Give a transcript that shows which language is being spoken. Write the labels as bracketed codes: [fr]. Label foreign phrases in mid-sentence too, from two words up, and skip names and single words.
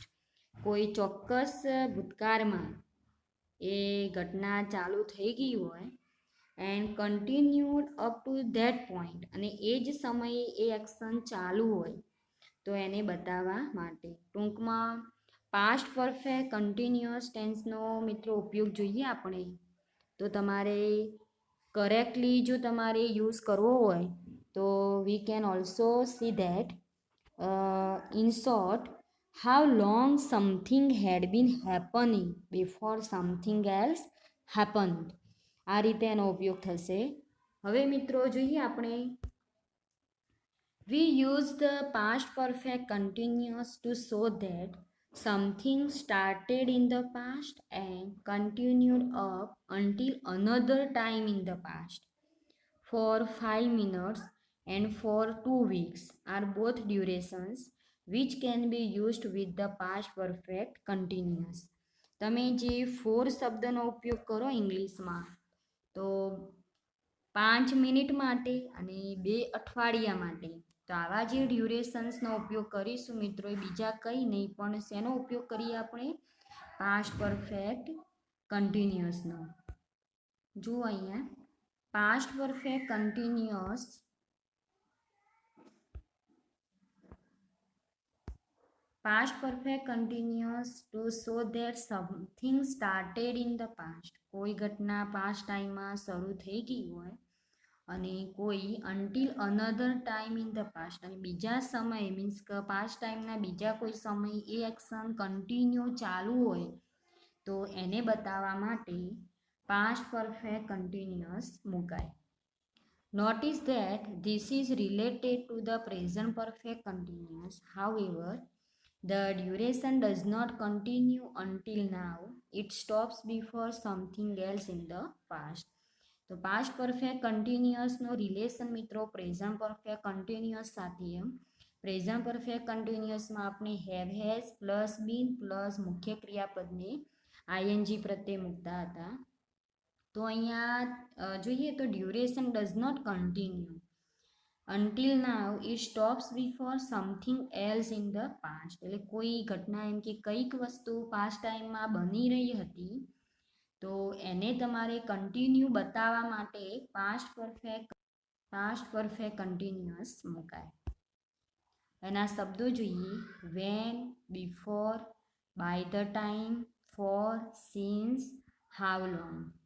[gu] કોઈ ચોક્કસ ભૂતકાળમાં એ ઘટના ચાલુ થઈ ગઈ હોય [en] and continued up to that point, [gu] અને એ જ સમયે એ એક્શન ચાલુ હોય તો એને બતાવવા માટે. ટૂંકમાં પાસ્ટ પરફેક્ટ કન્ટિન્યુઅસ ટેન્સનો મિત્રો ઉપયોગ જોઈએ આપણે તો તમારે કરેક્ટલી જો તમારે યુઝ કરવો હોય તો [en] we can also see that in short how long something had been happening before something else happened. [gu] આ રીતે એનો ઉપયોગ થશે. હવે મિત્રો જોઈએ આપણે [en] we use the past perfect continuous to show that something started in the past and continued up until another time in the past. For 5 minutes and for 2 weeks are both durations which can be used with the past perfect continuous. [gu] તમે જે 4 શબ્દનો ઉપયોગ કરો ઇંગ્લિશમાં તો 5 મિનિટ માટે અને 2 અઠવાડિયા માટે, તો આવા જે ડ્યુરેશન્સનો ઉપયોગ કરીશું મિત્રો એ બીજા કંઈ નહીં પણ શેનો ઉપયોગ કરીએ આપણે [en] past perfect continuousનો. [gu] જુઓ અહીંયા [en] past perfect continuous to show that something started in the past. [gu] કોઈ ઘટના [en] past timeમાં [gu] શરૂ થઈ ગઈ હોય અને કોઈ [en] until another time in the past, [gu] અને બીજા સમય મીન્સ કે [en] past timeના [gu] બીજા કોઈ સમય એ એક્શન કન્ટિન્યુ ચાલુ હોય તો એને બતાવવા માટે [en] past perfect continuous [gu] મુકાય. [en] Notice that this is related to the present perfect continuous. However, the duration does not continue until now. It stops before something else in the past. [gu] તો [en] past perfect continuousનો [gu] રિલેશન મિત્રો [en] present perfect continuous [gu] સાથે. [en] present perfect continuousમાં [gu] આપણે [en] have has plus been plus [gu] મુખ્ય ક્રિયાપદને આઈએનજી પ્રત્યે મૂકતા હતા. તો અહીંયા જોઈએ તો [en] duration does not continue until now it stops before something else in the past. [gu] એટલે કોઈ ઘટના એમ કે કંઈક વસ્તુ [en] past timeમાં [gu] બની રહી હતી તો એને તમારે કન્ટિન્યુ બતાવવા માટે [en] past perfect continuous [gu] મુકાય. એના શબ્દો જોઈએ [en] when, before, by the time, for, since, how long.